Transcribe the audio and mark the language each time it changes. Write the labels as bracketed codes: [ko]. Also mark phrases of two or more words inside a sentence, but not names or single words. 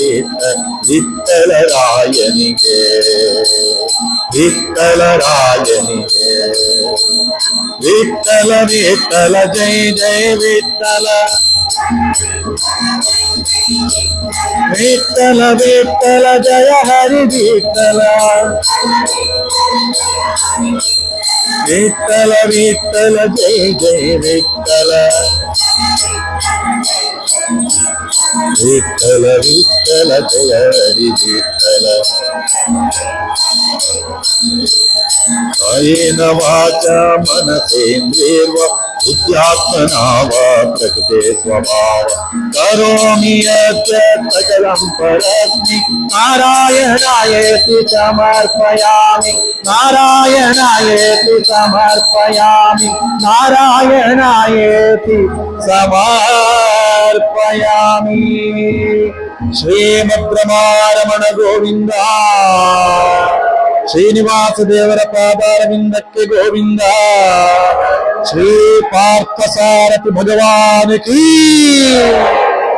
[kn] ವಿಠಲರಾಯನಿಗೆ ವಿಠಲರಾಯನಿಗೆ ವಿಠಲ ವಿಠಲ ಜಯ ಜಯ ವಿಠಲ ವಿಠಲ ವಿಠಲ ಜಯ ಹರಿ ವಿಠಲ ವಿಠಲ ವಿಠಲ ಜಯ ಜಯ ವಿಠಲ ವಿಠಲ ವಿಠಲ ಜಯ ಹರಿ ವಿಠಲ [sa] ಕಾಯೇನ ವಾಚಾ ಮನಸೇಂದ್ರಿಯರ್ವ ಬುದ್ಧ್ಯಾತ್ಮನಾ ವಾ ಪ್ರಕೃತೆ ಸ್ವಭಾವ ಕರೋಮಿ ಯತ್ ಸಕಲಂ ಪರಸ್ಮೈ ನಾರಾಯಣಾಯೇತಿ ಸಮರ್ಪಯಾಮಿ ನಾರಾಯಣಾಯೇತಿ ಸಮರ್ಪಯಾಮಿ ನಾರಾಯಣಾಯೇತಿ ಸಮರ್ಪಯಾಮಿ. [kn] ಶ್ರೀಮದ್ರಮಾರಮಣ ಗೋವಿಂದ ಶ್ರೀನಿವಾಸ ದೇವರ ಪಾದಾರವಿಂದಕ್ಕೆ ಗೋವಿಂದ. [hi] श्री पार्थसारथि भगवान की